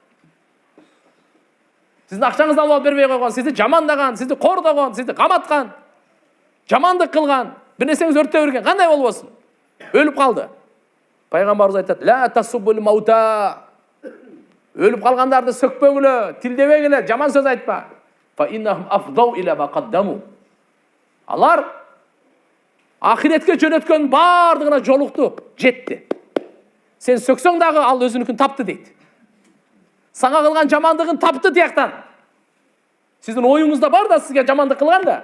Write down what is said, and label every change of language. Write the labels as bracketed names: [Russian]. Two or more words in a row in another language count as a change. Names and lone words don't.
[Kyrgyz] Сиздин акчаңызды алып бербей койгон, сизди жамандаган, сизди кордогон, сизди каматкан, жамандык кылган, бир нерсеңиз өрттөп берген, кандай болбосун? Өлүп калды. Пайгамбарыбыз айтат: [Arabic] "لا تسبوا الأموات". [Kyrgyz] Өлүп калгандарды сөкпөгүлө, тилдебегиле, жаман сөз айтпа. [Arabic] فإنهم أفضوا إلى ما قدموا. [Kyrgyz] Алар ахиретке жөнөткөн бардыгына жолукту, жетти. Сен сөксөң дагы ал өзүнүкүн тапты дейт. Сага кылган жамандыгын тапты тияктан. Сиздин оюңузда бар да сизге жамандык кылган да.